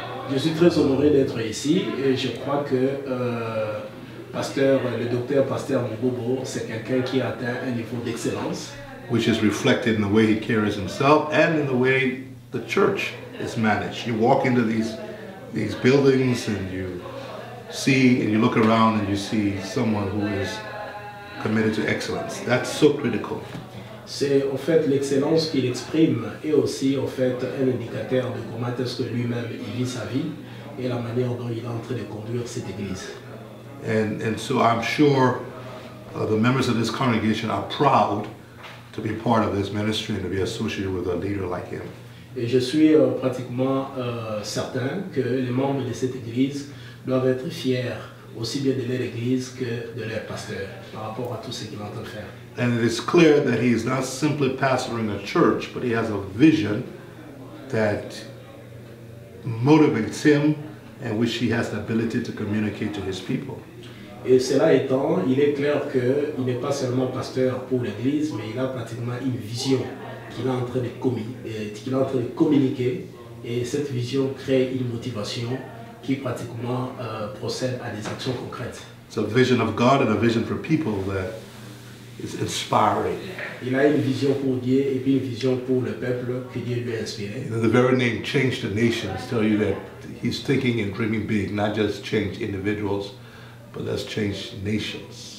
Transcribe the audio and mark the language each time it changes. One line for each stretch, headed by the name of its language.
French: Je suis très honoré d'être ici et je crois que le docteur Pasteur Mubobo, c'est quelqu'un qui a atteint un niveau d'excellence.
English: Which is reflected in the way he carries himself and in the way the church is managed. You walk into these buildings and you see, and you look around and you see someone who is committed to excellence. That's so critical.
French: C'est en fait l'excellence qu'il exprime et aussi en fait un indicateur de comment est-ce que lui-même il vit sa vie et la manière dont il est en train de conduire cette église.
English: And so I'm sure the members of this congregation are proud to be part of this ministry and to be associated with a leader like him.
French: Et je suis pratiquement certain que les membres de cette église doivent être fiers aussi bien de leur église que de leur pasteur par rapport à tout ce qu'ils ont en train de faire.
English: And it is clear that he is not simply pastoring a church, but he has a vision that motivates him and which he has the ability to communicate to his people.
French: Et cela étant, il est clair qu'il n'est pas seulement pasteur pour l'église, mais il a pratiquement une vision qu'il est en train de communiquer, et cette vision crée une motivation qui pratiquement procède à des actions concrètes.
English: It's a vision of God and a vision for people that is inspiring.
French: Il a une vision pour Dieu et puis une vision pour le peuple que Dieu lui a inspiré.
English: The very name Change the Nations tell you that he's thinking and dreaming big, not just change individuals, but let's change nations.